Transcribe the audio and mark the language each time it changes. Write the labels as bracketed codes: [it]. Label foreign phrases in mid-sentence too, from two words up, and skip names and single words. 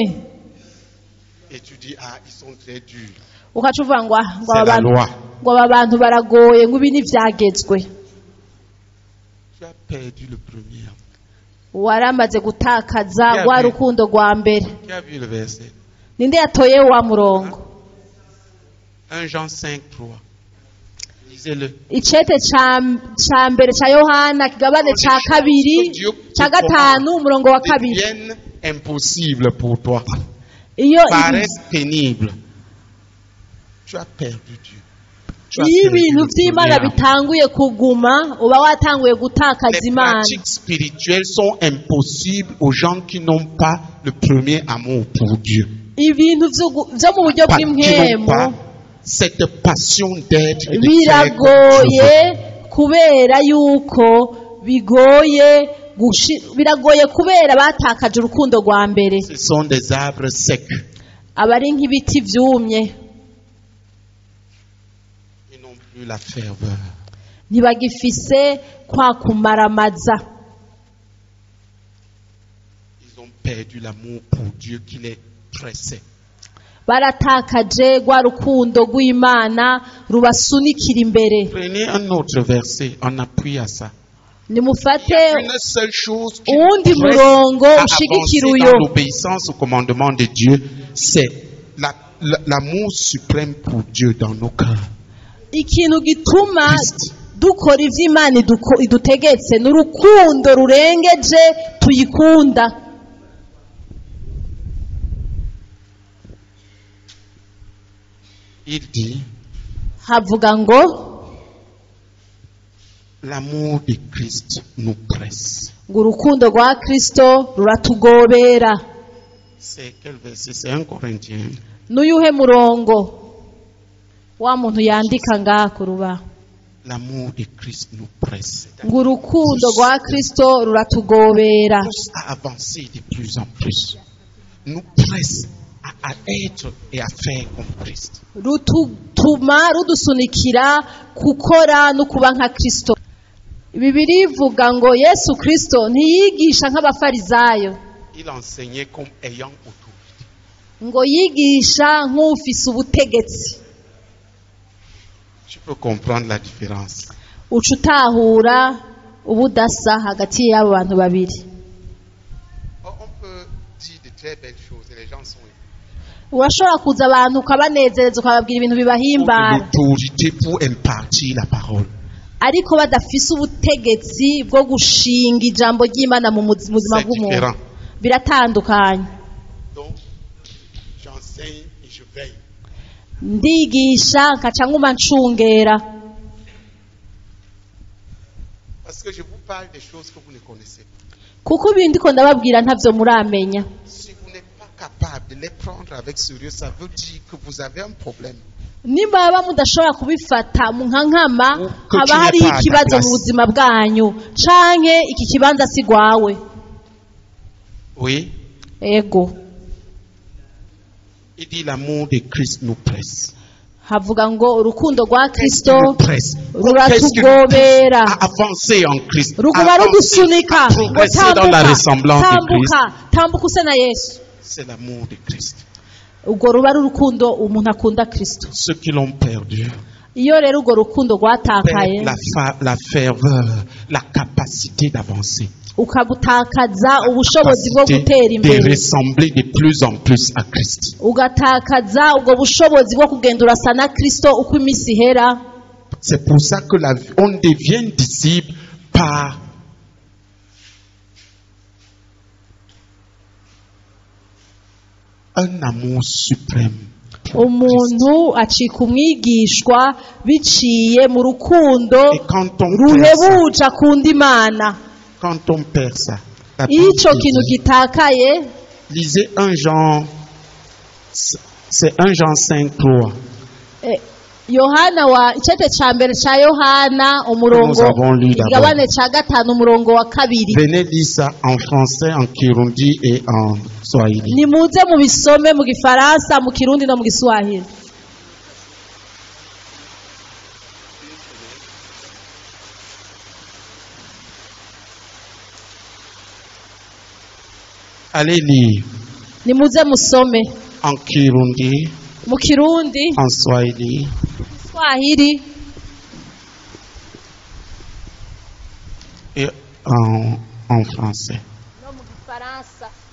[fr] Et tu dis, ah, ils sont très durs. [rn] Ukaca uvuga ngo [fr] C'est la loi. [rn] aba bantu baragoye ngo ibi ntivyagezwe. [fr] Tu as perdu le premier amour. [rn] Waramaze gutakaza rwa rukundo rwa mbere. [fr] Qui a vu le verset? [rn] Ninde yatoye wa murongo? [fr] 1 Jean 5, 3. Lisez-le. [rn] Icete ca mbere ca Yohana kigabane ca kabiri ca 5 umurongo wa kabiri. [fr] Deviennent impossible pour toi. [rn] Iyo [fr] Paraissent pénibles. Tu as perdu Dieu. tu as [rn] iyo [fr] perdu [rn] ibintu [fr] le [rn] by'imana [fr] premier amour. [rn] bitanguye kuguma uba watanguye gutakaza [fr] Les [rn] imana. [fr] pratiques spirituelles sont impossibles aux gens qui n'ont pas le premier amour pour Dieu. [rn] Ibintu byo mu buryo [fr] Qui n'ont [rn] bw'impwemu [fr] pas cette passion d'être et de faire comme Dieu [rn] biragoye [fr] veut. [rn] kubera yuko biragoye kubera batakaje urukundo rwa mbere. [fr] Ce sont des arbres secs. [rn] aba ari nk'ibiti byumye, [fr] Ils n'ont plus la ferveur. [rn] ntibagifise kwa kumaramaza. [fr] Ils ont perdu l'amour pour Dieu qui les pressait. [rn] Baratakaje rwa rukundo rw'Imana rubasunikira imbere. [fr] Prenez un autre verset en appui à ça. Il y [rn] Nimufate [fr] a une seule chose qui [rn] uwundi [fr] nous presse [rn] murongo [fr] à [rn] ushigikira [fr] avancer [rn] uyo. [fr] dans l'obéissance au commandement de Dieu, c'est l'amour suprême pour Dieu dans nos cœurs. [rn] Ikintu gituma [fr] Christ. [rn] dukora ivy'Imana idutegetse n'urukundo rurengeje tuyikunda. [fr] Il dit, [rn] Havuga ngo [fr] l'amour de Christ nous presse. [rn] ngo urukundo rwa Kristo ruratugobera. [fr] C'est quel verset? C'est 1 Corinthiens. [rn] N'uyuhe murongo wa muntu yandika ngaha ku rubaho? [fr] L'amour de Christ nous presse. [rn] Ngo urukundo rwa Kristo ruratugobera. [fr] Pousse à avancer de plus en plus. Nous presse à être et à faire comme Christ. [rn] Rutuma rudusunikira gukora no kuba nka Kristo. Bibiri ivuga ngo Yesu Kristo ntiyigisha nk'abafarizayo, [fr] Il enseignait comme ayant autorité. [rn] ngo yigisha nk'ufise ubutegetsi. [fr] Tu peux comprendre la différence. [rn] Uca utahura ubudasa hagati y'abo bantu babiri. [fr] On peut dire de très belles choses et les gens sont [rn] Urashobora kuza abantu ukabanezereza ukababwira ibintu bibahimbara, [fr] l'autorité pour impartir la parole. [rn] ariko badafise ubutegetsi bwo gushinga ijambo ry'Imana mu buzima [fr] C'est [rn] bw'umuntu. [fr] différent. [rn] Biratandukanye. [fr] Donc, j'enseigne et je veille. [rn] Ndigisha nkaca nguma ncungera, [fr] Parce que je vous parle des choses que vous ne connaissez pas. [rn] kuko ibindi ndiko ndababwira ntavyo muramenya. [fr] Si vous n'êtes pas capable de les prendre avec sérieux, ça veut dire que vous avez un problème. [rn] Niba mudashobora kubifata mu nkankama, [fr] Que tu [rn] haba hari [fr] n'es pas à ta [rn] ikibazo [fr] place. [rn] mu buzima bwanyu, canke iki kibanza si gwawe. [fr] Oui, [rn] Ego, [fr] il dit l'amour de Christ nous presse. [rn] havuga ngo urukundo rwa [fr] Qu'est-ce qui [rn] Kristo [fr] nous presse? Qu'est-ce qui nous pousse [rn] ruratugobera, [fr] à avancer en Christ, [rn] ruguma [fr] à [rn] rudusunika, [fr] avancer, à [rn] ngo [fr] progresser dans la ressemblance de Christ? [rn] tambuka use na Yesu. [fr] C'est l'amour de Christ. [rn] Ubwo ruba ari urukundo umuntu akunda Kristo. [fr] Ceux qui l'ont perdu [rn] Iyo rero urwo rukundo rwatakaye, [fr] perdent la ferveur, la capacité d'avancer, [rn] ukabutakaza ubushobozi bwo [fr] capacité [rn] gutera [fr] de [rn] imbere, [fr] ressembler de plus en plus à Christ. [rn] ugatakaza ubwo bushobozi bwo kugenda urasa na Kristo uko iminsi ihera. [fr] C'est pour ça que on devient disciple par un amour suprême. [rn] Umuntu acika umwigishwa biciye mu rukundo [fr] Et quand on perd ça, [rn] ruhebuje akunda Imana. [fr] quand on perd ça, la [rn] Iyo [fr] Bible [rn] ico [fr] dit, [rn] kintu gitakaye, [fr] lisez 1 Jean, c'est 1 Jean 5:3. [rn] Yohana wa icete ca mbere ca Yohana umurongo [fr] Nous avons lu d'abord. [rn] igabane ca gatanu umurongo wa kabiri. [fr] Venez lire ça en français, en Kirundi et en Swahili. [rn] Nimuze mu bisome mu Gifaransa, mu Kirundi no mu Giswahili. [fr] Allez lire [rn] Nimuze musome [fr] en Kirundi, [rn] mu Kirundi, [fr] en Swahili, [rn] Swahili [fr] et en français. [rn] no mu Gifaransa.